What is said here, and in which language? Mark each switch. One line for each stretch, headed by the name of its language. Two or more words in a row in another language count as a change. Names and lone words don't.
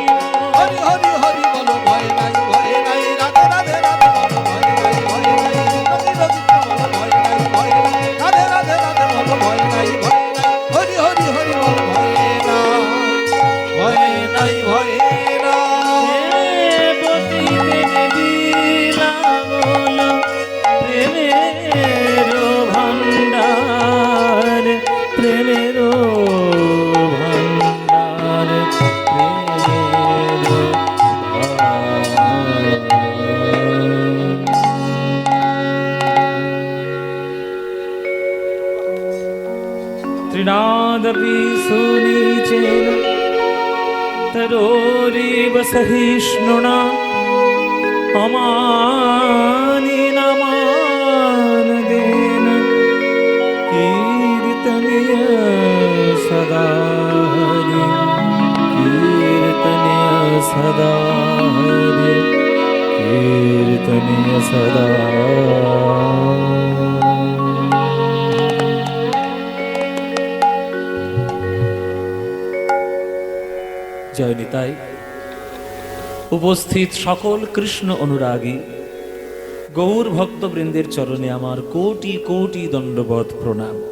Bangla: হরি হরি হরি বলো ভয়ে নাই ভয়ে নাই, রাধে রাধে রাধে বলো ভয়ে নাই ভয়ে নাই, রবি রবি বলো ভয়ে নাই ভয়ে নাই, রাধে রাধে রাধে বলো ভয়ে নাই ভয়ে নাই, হরি হরি হরি বলো ভয়ে নাই ভয়ে নাই ভয়ে নাই। পতিতে দিলা বলো প্রেমের ভান্ডার, প্রেমের ভান্ডার, প্রেমের
Sanskrit: त्रिनादपि सुनीचेन तरोरिव सहिष्णुना अमानिनमानदेन कीर्तनीय सदा हरि, कीर्तनीय सदा हरि, कीर्तनीय सदा।
Bangla: জয় নিতাই। উপস্থিত সকল কৃষ্ণ অনুরাগী গৌর ভক্তবৃন্দের চরণে আমার কোটি কোটি দণ্ডবৎ প্রণাম।